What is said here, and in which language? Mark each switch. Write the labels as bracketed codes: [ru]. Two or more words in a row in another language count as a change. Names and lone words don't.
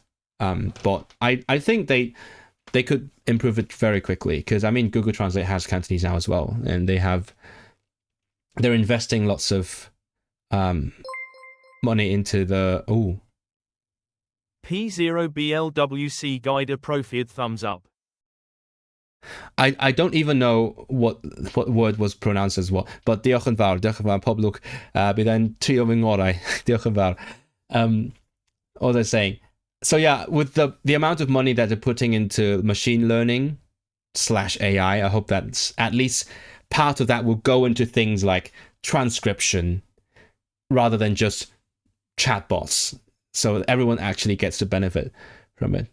[en] But I think they could improve it very quickly, because I mean Google Translate has Cantonese now as well, and they're investing lots of money into the P0BLWC Guider Profid thumbs up. I don't even know what word was pronounced as what, but [cy] diolch yn fawr poblwch, bydd e'n trio fy ngorau. Diolch yn fawr. [en] What was I saying? So yeah, with the amount of money that they're putting into machine learning / AI, I hope that at least part of that will go into things like transcription rather than just chatbots, so everyone actually gets to benefit from it.